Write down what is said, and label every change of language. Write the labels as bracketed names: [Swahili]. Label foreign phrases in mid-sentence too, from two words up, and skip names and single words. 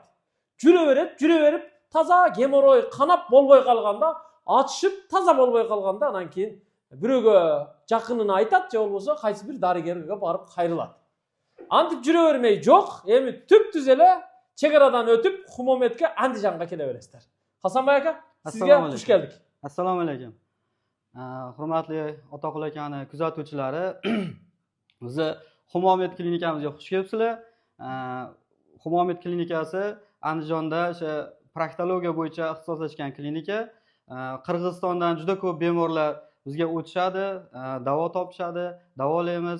[Kyrgyz] Жүрө берип, таза геморрой канап болбой калганда, атышып таза болбой калганда, анан кийин бирөөгө жакынына айтат, же болбосо кайсы бир дарыгерге барып кайрылат. Антип жүрө бермей жок, эми түп-түз эле чек арадан өтүп Хумометке Андижанга келе бересиздер. Хасанбай ака, сизге туш келдик. [Uzbek] Assalomu alaykum. Hurmatli Otoqul akani kuzatuvchilari, bizni Humomet klinikamizga xush kelibsizlar. Humomet klinikasi Andijonda o'sha proktologiya bo'yicha ixtisoslashgan klinika. Qirg'izistondan juda ko'p bemorlar bizga o'tishadi, davo topishadi, davolaymiz.